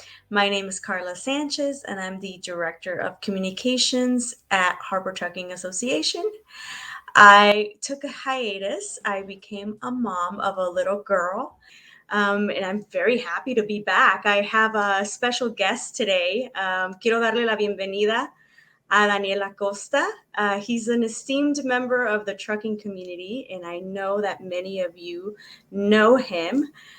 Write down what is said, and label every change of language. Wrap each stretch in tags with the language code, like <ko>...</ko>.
<en>My name is Carla Sanchez, and I'm the Director of Communications at Harbor Trucking Association. I took a hiatus. I became a mom of a little girl, and I'm very happy to be back. I have a special guest today.</en> <es>Quiero darle la bienvenida a Daniel Acosta.</es> <en>He's an esteemed member of the trucking community, and I know that many of you know him.</en>